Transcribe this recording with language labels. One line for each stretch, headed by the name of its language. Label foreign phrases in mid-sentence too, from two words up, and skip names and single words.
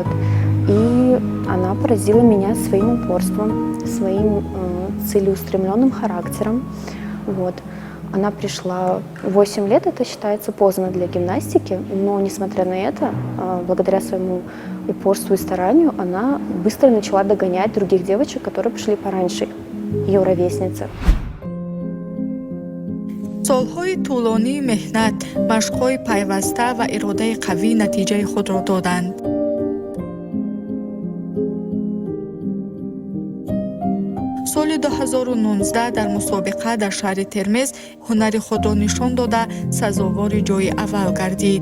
Russian: И она поразила меня своим упорством, своим целеустремленным характером. Вот. Она пришла 8 лет, это считается поздно для гимнастики, но несмотря на это, благодаря своему упорству и старанию, она быстро начала догонять других девочек, которые пришли пораньше, ее ровесницы.
Tajik: солҳои тӯлонии меҳнат, машқҳои пайваста ва иродаи қавӣ натиҷаи худро доданд. соли 2019 дар мусобиқа дар шаҳри Термез ҳунари худро нишон дода сазовори ҷойи аввал гардид.